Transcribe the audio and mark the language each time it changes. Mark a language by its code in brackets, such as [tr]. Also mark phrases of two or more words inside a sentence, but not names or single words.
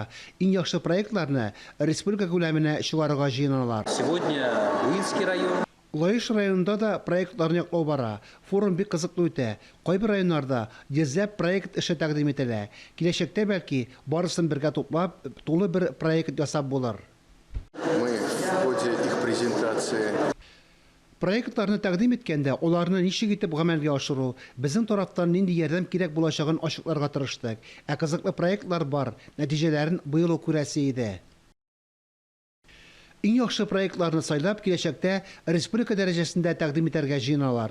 [tt] Иң яхшы проектларны республика күләменә чыгарырга җыеналар. [ru] Сегодня Буинский район. [tt] Лаеш районында да проектларны яклау бара. Форум бик кызыклы үтә. Кайбер районнарда йөзләп проект эше тәкъдим ителә. Киләчәктә бәлки барысын бергә туплап, тулы бер проект ясап булыр. [ru] Мы в ходе их презентации [tt] Проектларны тәкъдим иткәндә, аларны ничек итеп гамәлгә ашыру, безнең тарафтан нинди ярдәм кирәк булачагын ачыкларга тырыштык. Кызыклы проектлар бар, нәтиҗәләрен быел ук күрәсе иде. Иң яхшы проектларны сайлап, киләчәктә республика дәрәҗәсендә тәкъдим итәргә җыеналар.